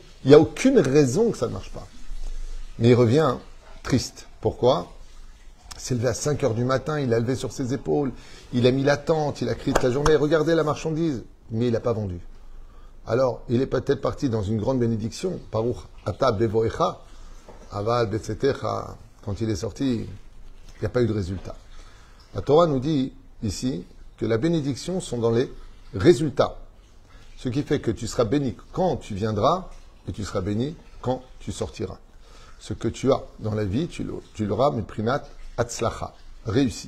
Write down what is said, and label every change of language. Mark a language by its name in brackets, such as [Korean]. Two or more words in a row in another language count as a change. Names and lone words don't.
[French] Il n'y a aucune raison que ça ne marche pas. Mais il revient triste. Pourquoi? Il s'est levé à 5 heures du matin, il a levé sur ses épaules, il a mis la tente, il a crié toute la journée, regardez la marchandise, mais il n'a pas vendu. Alors, il est peut-être parti dans une grande bénédiction, [Hebrew] ברוך אתה בבואך, אבל בצאתך, [French] quand il est sorti, il n'y a pas eu de résultat. La Torah nous dit ici que la bénédiction sont dans les résultats. Ce qui fait que tu seras béni quand tu viendras et tu seras béni quand tu sortiras. Ce que tu as dans la vie, tu l'auras, [Hebrew] מפרנסת הצלחה, [French] réussite.